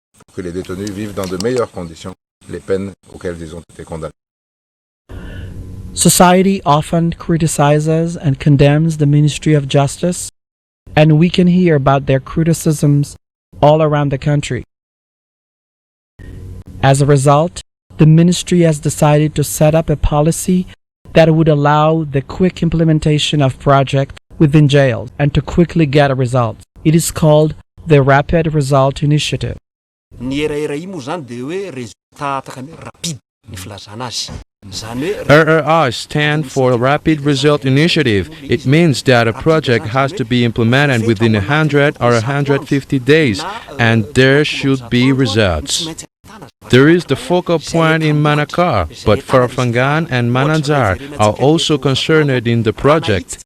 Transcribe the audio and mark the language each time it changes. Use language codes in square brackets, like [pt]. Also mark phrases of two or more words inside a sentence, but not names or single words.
[en] Society often criticizes and condemns the Ministry of Justice, and we can hear about their criticisms all around the country. As a result, the ministry has decided to set up a policy that would allow the quick implementation of projects within jails and to quickly get a result. It is called the Rapid Result Initiative. [mg] Ny RRI moa zany dia hoe résultat takany rapide ny filazana azy. [en] RRI stand for Rapid Result Initiative. It means that a project has to be implemented within 100 or 150 days, and there should be results. There is the focal point in Manakar, but Farfangan and Mananzar are also concerned in the project.